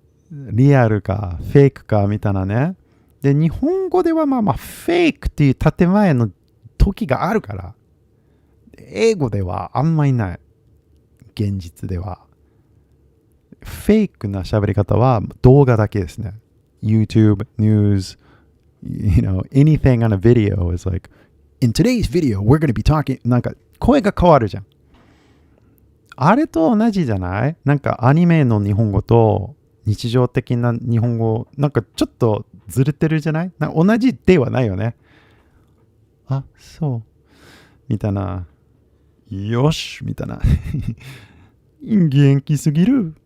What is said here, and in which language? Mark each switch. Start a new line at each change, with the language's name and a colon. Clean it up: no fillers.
Japanese: リアルか、フェイクか、みたいなね。で、日本語ではまあフェイクっていう建前の時があるから、英語ではあんまりない。現実では。フェイクな喋り方は動画だけですね。
English: YouTube, news, anything on a video is like, in today's video, we're going to be talking
Japanese: なんか声が変わるじゃん。あれと同じじゃない？なんかアニメの日本語と日常的な日本語、なんかちょっとずれてるじゃない？同じではないよね。あ、そう。みたいな。よしみたいな。元気すぎる。